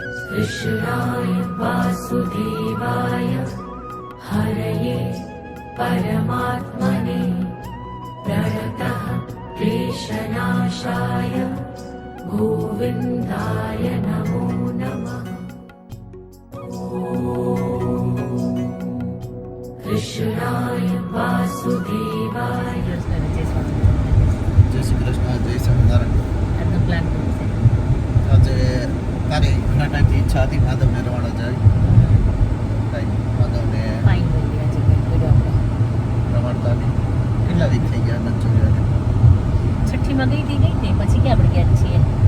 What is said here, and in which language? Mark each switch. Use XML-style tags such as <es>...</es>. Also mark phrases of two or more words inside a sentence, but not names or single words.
<sa>कृष्णाय वासुदेवाय हरये परमात्मने प्रणतः क्लेशनाशाय गोविन्दाय नमो नमः। कृष्णाय वासुदेवाय।</sa> <hi>जय श्री कृष्ण, जय स्वामिनारायण।</hi> <gu>આજે તારે ઘણા ટાઈમથી ઈચ્છા હતી માધવને રવાડા જાય, માધવને રવાડતા નહીં. કેટલા વીક થઈ ગયા નથી જોયા? છઠ્ઠીમાં ગઈ ને પછી ક્યાં આપણે ગયા છીએ.</gu>